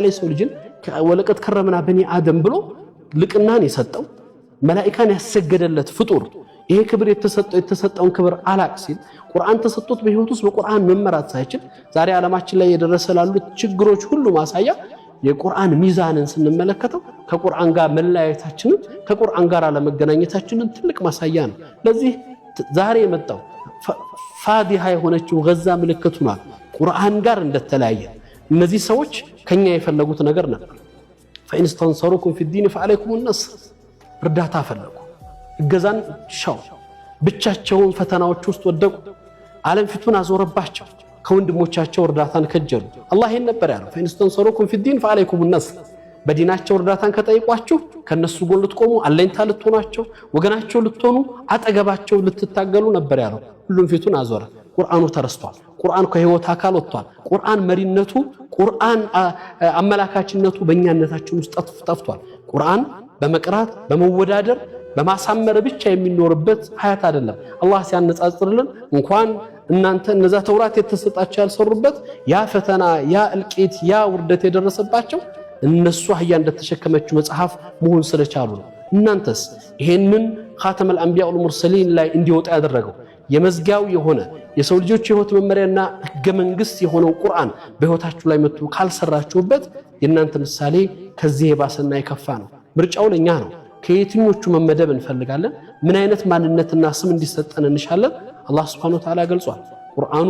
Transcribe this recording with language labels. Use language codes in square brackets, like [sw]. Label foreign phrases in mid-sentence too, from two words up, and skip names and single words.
[am] Ta'ala ሰው ልጅን [ar] ولقد كرمنا بني آدم [am] ብሎ ልቅናን የሰጠው መላእክታን ያሰገደለት ፍጡር ይሄ ክብር የተሰጠውን ክብር አላቅ ሲል ቁርአን ተሰጥቶት በህይወት ውስጥ በቁርአን መመራት ሳይችል ዛሬ ዓለማችን ላይ የደረሰላሉት ችግሮች ሁሉ ማሳያ የቁርአን ሚዛንን ስንመለከተው ከቁርአን ጋር መለያየታችንን ከቁርአን ጋር አለመገናኘታችንን ትልቅ ማሳያ ነው ለዚህ ዛሬ የመጣው ፋዲሃ የሆነችው ገዛ ምልክቱናል ቁርአን ጋር እንደተለያየ እነዚህ ሰዎች ከኛ የፈለጉት ነገር ነበር [ar] فإن استنصركم في الدين فعليكم النصر [am] እርዳታ ፈለጉ እገዛን ሻው ብቻቸውን ፈተናዎች ውስጥ ወደቁ ዓለም ፊቱን አዞረባቸው ከወንድሞቻቸው እርዳታን ከጀሉ አላህ ይሄን ነበር ያለው [ar] فإن استنصركم في الدين فعليكم النصر [am] በዲናቸው እርዳታን ከጠይቋችሁ ከነሱ ጎን ልትቆሙ አለኝታ ልትሆናቸው ወገናቸው ልትሆኑ አጠገባቸው ልትታገሉ ነበር ያለው ሁሉም ፊቱን አዞረ ቁርአኑ ተረስቷል ቁርአን ከህይወት አካል ወጥቷል ቁርአን መሪነቱ ቁርአን አመላካችነቱ በእኛነታችን ውስጥ ጠፍቷል ቁርአን በመቅራት በመወዳደር በማሳመር ብቻ የሚኖርበት ሀያት አይደለም አላህ ሲያነጻጽርልን እንኳን እናንተ እነዛ ተውራት የተሰጣቸው ያልሰሩበት ያ ፈተና ያ እልቂት ያ ውርደት የደረሰባቸው እነሱ አህያ እንደተሸከመችው መጽሐፍ መሆን ስለቻሉ ነው እናንተስ ይሄንን [ar] خاتم الأنبياء والمرسلين [am] ላይ እንዲወጣ ያደረገው የመዝጊያው የሆነ የሰው ልጆች ህይወት መመሪያና ህገ መንግስት የሆነው ቁርአን በህይወታችሁ ላይ መጥቶ ካልሰራችሁበት የእናንተ ምሳሌ ከዚህ የባሰና የከፋ ነው ምርጫው ለኛ ነው ከየትኞቹ መመደብ እንፈልጋለን ምን አይነት ማንነትና ስም እንዲሰጠን እንሻለን አላህ [ar] سبحانه وتعالى [am] ገልጿል ቁርአኑ